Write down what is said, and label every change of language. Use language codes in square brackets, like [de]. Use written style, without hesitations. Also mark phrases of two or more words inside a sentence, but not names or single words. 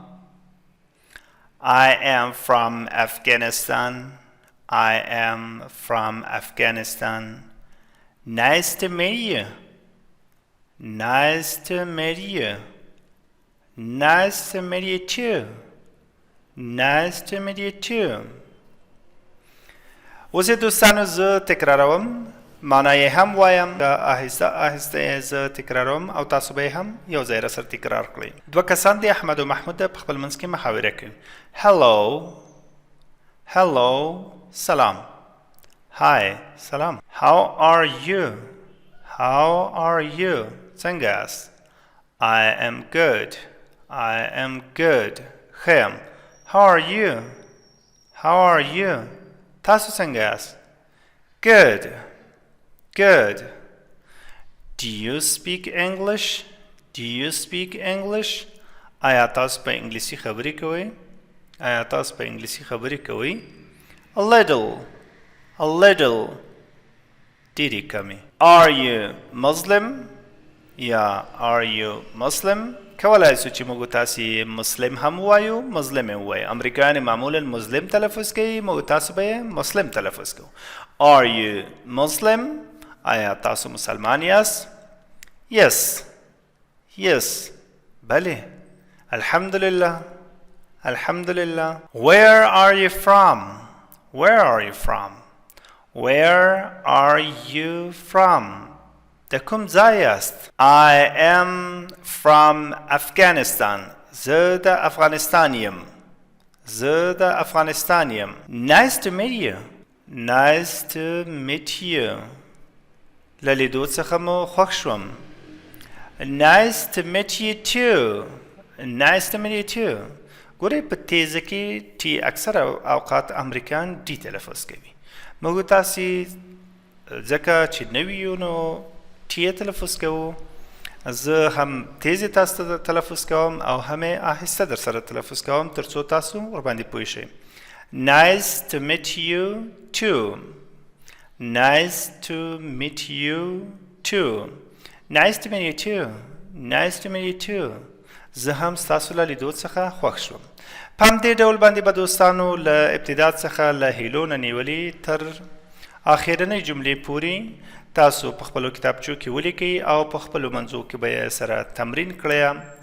[en] I am from Afghanistan. I am from Afghanistan. Nice to meet you. Nice to meet you. Nice to meet you too. Nice to meet you too. [ps] اوس دوستانو زه تکراروم، معنا یې هم وایم، آهسته آهسته زه تکراروم او تاسو به یې هم یو ځای راسره تکرار کړئ. دوه کسان دي، احمد او محمود، په خپل منځ کې محاوره کوي. [en] Hello. Hello. [ps] سلام. [en] Hi. سلام. How are you? How are you? [ps] څنګه یاست؟ [en] I am good. I am good. [ps] ښه یم. [en] How are you? How are you? [ps] تاسو څنګه یاست؟ [en] Good. Good. Do you speak English? Do you speak English? [ps] آیا تاسو په انګلیسي خبرې کوئ؟ آیا تاسو په انګلیسي خبرې کوئ؟ [en] A little. A little. [ps] ډېرې کمې. [en] Are you Muslim? یا are you Muslim? [ps] کولای سو چې موږ تاسې مسلم هم وایو، مظلم هم وایو. امریکایان معمولا مظلم تلفظ کوي، موږ تاسو به یې مسلم تلفظ کوو. [en] Are you Muslim? [ps] آیا تاسو مسلمان یاست؟ [en] Yes. Yes. [ps] بله. [ar] الحمدلله. الحمدلله. [en] Where are you from? Where are you from? Where are you from? [ps] د کوم ځای یاست؟ [en] I am from Afghanistan. [ps] زه د افغانستان یم. زه د افغانستان یم. [en] Nice to meet you. Nice to meet you. [ps] له لیدو څخه مو خوښ شوم. [en] Nice to meet you too. Nice to meet you too. [ps] ګورئ په تیزه کې ټي اکثره اوقات امریکایان ډي تلفظ کوي. موږ تاسې ځکه چې نوي یو نو ټي تلفظ کوو. زه هم تیزې تاسو ته تلفظ کوم او هم یې آهسته در سره تلفظ کوم تر څو تاسو ورباندې پوه شئ. [en] Nice to meet you too. Nice to meet you too. Nice to meet you too. Nice to meet you too. [ps] زه هم ستاسو له لیدو څخه خوښ شوم. په همدې ډول باندې به دوستانو له ابتدا څخه له هیلو نه نیولې تر اخرنۍ جملې پورې تاسو په خپلو کتابچو کې ولیکئ او په خپلو منځو کې به یې سره تمرین کړئ.